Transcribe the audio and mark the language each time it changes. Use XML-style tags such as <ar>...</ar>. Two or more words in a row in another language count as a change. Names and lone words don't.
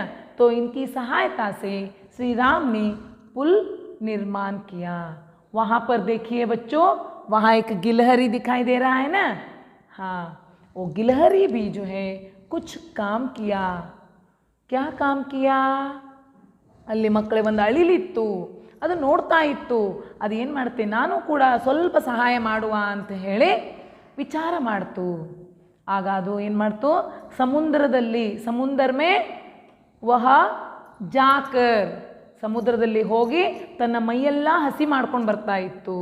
<hi>तो इनकी सहायता से श्री राम ने पुल निर्माण किया। वहाँ पर देखिए बच्चों, वहाँ एक गिलहरी दिखाई दे रहा है ना। हाँ, वो गिलहरी भी जो है कुछ काम किया। क्या काम किया?</hi> <kn>ಅಲ್ಲಿ ಮಕ್ಕಳೇ ಒಂದು ಅಳಿಲಿತ್ತು, ಅದು ನೋಡ್ತಾ ಇತ್ತು, ಅದು ಏನು ಮಾಡುತ್ತೆ, ನಾನು ಕೂಡ ಸ್ವಲ್ಪ ಸಹಾಯ ಮಾಡುವ ಅಂತ ಹೇಳಿ ವಿಚಾರ ಮಾಡ್ತು। ಆಗ ಅದು ಏನು ಮಾಡ್ತು,</kn> <hi>समुद्र में वह जाकर,</hi> <kn>ಸಮುದ್ರದಲ್ಲಿ ಹೋಗಿ ತನ್ನ ಮೈಯೆಲ್ಲ ಹಸಿ ಮಾಡ್ಕೊಂಡು ಬರ್ತಾ ಇತ್ತು।</kn>